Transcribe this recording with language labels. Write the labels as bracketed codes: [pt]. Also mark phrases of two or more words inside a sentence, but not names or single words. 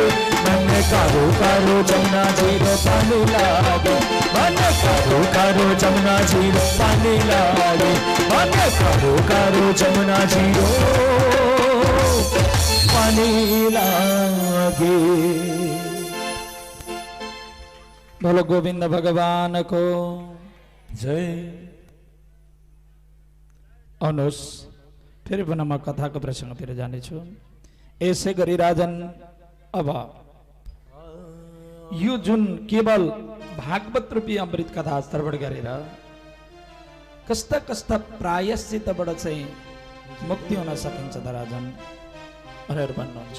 [hi] मन कारो कारो जमुना जी पानी लागे, मन कारो कारो जमुना जी पानी लागे, मन कारो कारो जमुना जी पानी लागे। बोलो गोविंद भगवान को जय। [ne] अनुस फेरि पुनः म कथाको प्रसङ्गतिर जानेछु। यसै गरी राजन अब यो जुन केवल भागवत रूपी अमृत कथा श्रवण गरेर कस्ता कस्ता प्रायश्चितबाट चाहिँ मुक्ति हुन सकिन्छ त राजन भनेर भन्नुहुन्छ।